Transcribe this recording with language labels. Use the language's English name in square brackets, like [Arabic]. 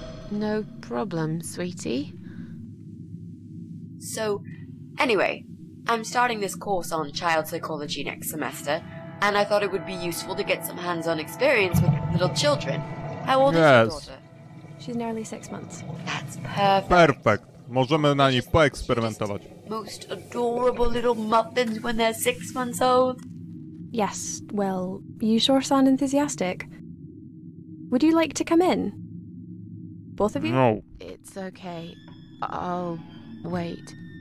[English] No problem, sweetie. So, anyway, I'm starting this course on child psychology next semester, and I thought it would be useful to get some hands-on experience with little children. How old is your Yes. daughter? She's nearly 6 months. That's perfect. [Polish] Perfekt. Możemy na niej poeksperymentować. [English] Most adorable little muffins when they're 6 months old. Yes, well, you sure sound enthusiastic. Would you like to come in? Both of you? No. It's okay. I'll wait.